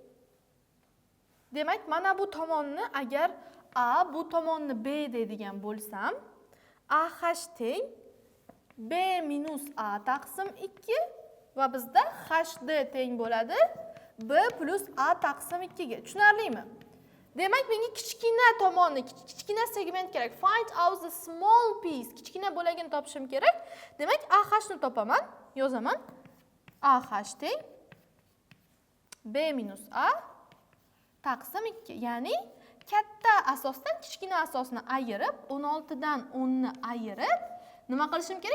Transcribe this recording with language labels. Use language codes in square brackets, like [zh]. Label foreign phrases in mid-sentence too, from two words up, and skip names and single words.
[uz] Demak, mana bu tomonni agar A bu tomonni B deydigan bo'lsam, AH teng B minus A taqsim 2 va bizda HD teng bo'ladi B plus A taqsim 2 ga. Tushunarlimi? Demak, menga kichkina tomonni, kichkina segment kerak. [en] Find out the small piece. [uz] Kichkina bo'lagini topishim kerak. Demak, AH ni topaman. Yozaman. AH teng B minus A taqsim 2. Ya'ni katta asosdan kichkina asosni ayirib, 16 dan 10 ni ayirib, nima qilishim kerak?